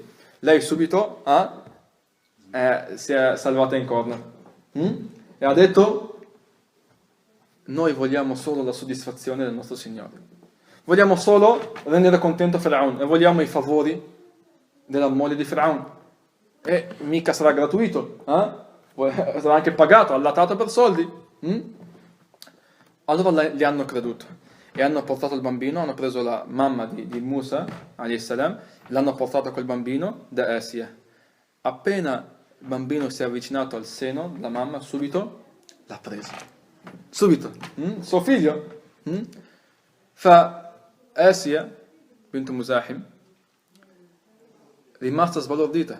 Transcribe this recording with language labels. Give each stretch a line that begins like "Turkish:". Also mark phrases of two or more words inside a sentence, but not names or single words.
Italian: Lei subito si è salvata in corna e ha detto: noi vogliamo solo la soddisfazione del nostro Signore, vogliamo solo rendere contento Firaun e vogliamo i favori della moglie di Firaun, e mica sarà gratuito, sarà anche pagato, allattato per soldi. Allora li hanno creduto e hanno portato il bambino, hanno preso la mamma di Musa
Arabic: عليه السلام,
Italian: l'hanno portato col bambino da Asia. Appena il bambino si è avvicinato al seno della mamma, subito l'ha preso. Subito. Suo figlio. Fa Asia, bint Muzahim, rimasta sbalordita.